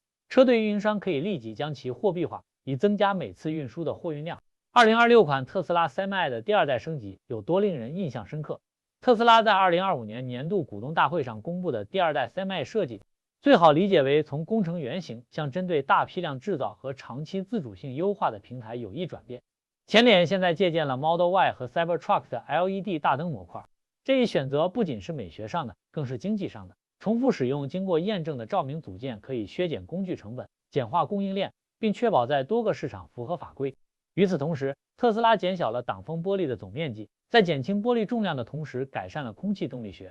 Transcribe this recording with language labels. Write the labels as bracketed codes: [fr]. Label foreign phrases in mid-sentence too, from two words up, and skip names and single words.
[zh] 車隊運營商可以立即將其貨幣化，以增加每次運輸的貨運量。2026款特斯拉 Semi 的第二代升級有多令人印象深刻？特斯拉在2025年年度股東大會上公布的第二代 Semi 設計，最好理解為從工程原型向針對大批量制造和長期自主性優化的平台有意轉變。前臉現在借鑑了 Model Y 和 Cybertruck 的 LED 大燈模塊，這一選擇不僅是美學上的，更是經濟上的。重複使用經過驗證的照明組件可以削減工具成本，簡化供應鏈，並確保在多個市場符合法規。與此同時，特斯拉減小了擋風玻璃的總面積，在減輕玻璃重量的同時改善了空氣動力學。